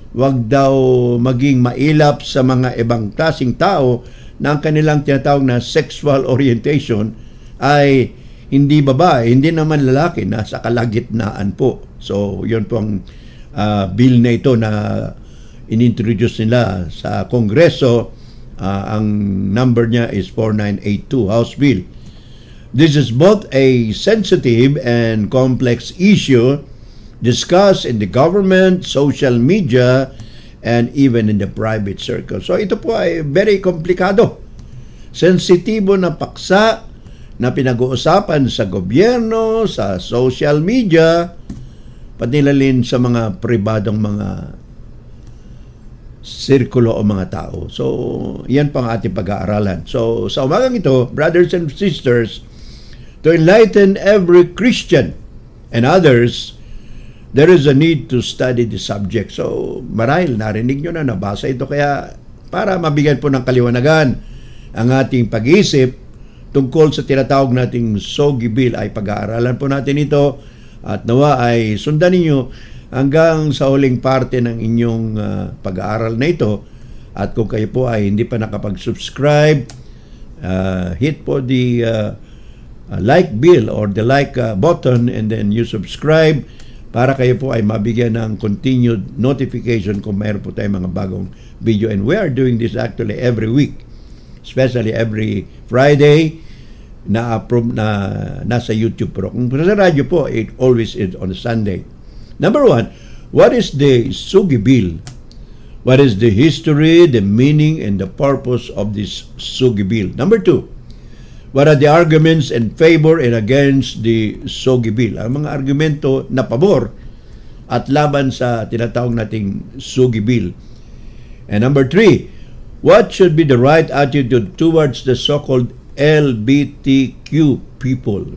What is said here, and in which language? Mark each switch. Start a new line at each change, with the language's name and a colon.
Filipino: Wag daw maging mailap sa mga ibang klaseng tao na ang kanilang tinatawag na sexual orientation ay hindi babae, hindi naman lalaki, nasa kalagitnaan po. So, yun po ang bill na ito na inintroduce nila sa Kongreso. Ang number niya is 4982, House Bill.
English: This is both a sensitive and complex issue discussed in the government, social media, and even in the private circle.
Filipino: So ito po ay very komplikado. Sensitibo na paksa na pinag-uusapan sa gobyerno, sa social media, pati na rin sa mga pribadong mga sirkulo o mga tao. So, yan pang ating pag-aaralan.
English: So,
Filipino: sa umagang ito,
English: brothers and sisters, to enlighten every Christian and others, there is a need to study the subject.
Filipino: So, marahil narinig nyo na, nabasa ito. Kaya, para mabigyan po ng kaliwanagan ang ating pag-iisip tungkol sa tinatawag nating SOGI Bill, ay pag-aaralan po natin ito at nawa ay sundan ninyo hanggang sa huling parte ng inyong pag-aaral na ito. At kung kayo po ay hindi pa nakapag-subscribe,
English: hit po the like bill or the like button and then you subscribe
Filipino: para kayo po ay mabigyan ng continued notification kung mayroon po tayong mga bagong video.
English: And we are doing this actually every week, especially every Friday
Filipino: na nasa YouTube pro. Kung sa radyo po,
English: it always is on Sunday. Number one, what is the SOGI Bill? What is the history, the meaning, and the purpose of this SOGI Bill? Number two, what are the arguments in favor and against the SOGI Bill?
Filipino: Ang mga argumento na pabor at laban sa tinatawag nating SOGI Bill.
English: And number three, what should be the right attitude towards the so-called LGBTQ people?